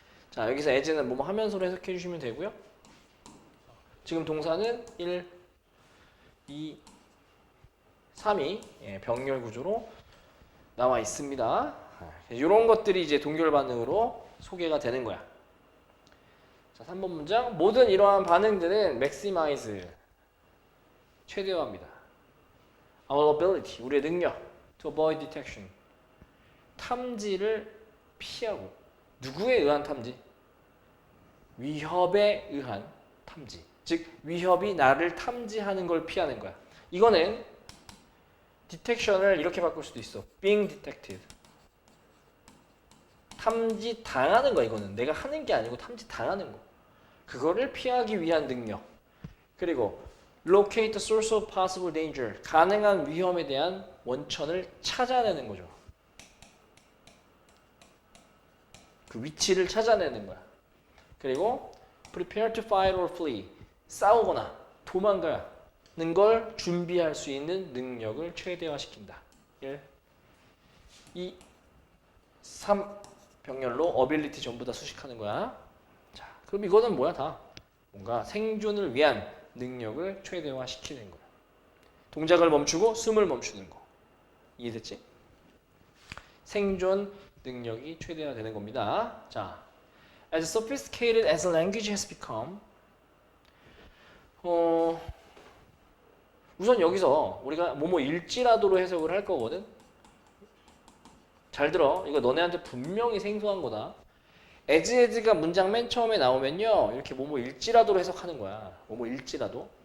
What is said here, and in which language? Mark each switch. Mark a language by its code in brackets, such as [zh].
[ko] 자, 여기서 as는 뭐뭐 하면서로 해석해 주시면 되고요. 지금 동사는 1, 2, 3이 병렬 구조로 나와 있습니다. 이런 것들이 이제 동결 반응으로 소개가 되는 거야. 자, 3번 문장. 모든 이러한 반응들은 maximize, 최대화합니다. [en] Our ability, [ko] 우리의 능력, [en] to avoid detection, [ko] 탐지를 피하고, 누구에 의한 탐지? 위협에 의한 탐지. 즉 위협이 나를 탐지하는 걸 피하는 거야. 이거는 detection을 이렇게 바꿀 수도 있어. [en] being detected. [ko] 탐지 당하는 거야. 이거는 내가 하는 게 아니고 탐지 당하는 거. 그거를 피하기 위한 능력. [en] 그리고 locate the source of possible danger. [ko] 가능한 위험에 대한 원천을 찾아내는 거죠. 그 위치를 찾아내는 거야. [en] 그리고 prepare to fight or flee. [ko] 싸우거나 도망가는 걸 준비할 수 있는 능력을 최대화시킨다. 1, 2, 3 병렬로 ability 전부 다 수식하는 거야. 자, 그럼 이거는 뭐야 다? 뭔가 생존을 위한 능력을 최대화시키는 거야. 동작을 멈추고 숨을 멈추는 거. 이해됐지? 생존 능력이 최대화되는 겁니다. [en] 자, as sophisticated as a language has become. [ko] 우선 여기서 우리가 일지라도로 해석을 할 거거든. 잘 들어. 이거 너네한테 분명히 생소한 거다. as가 문장 맨 처음에 나오면요, 이렇게 일지라도로 해석하는 거야. 일지라도.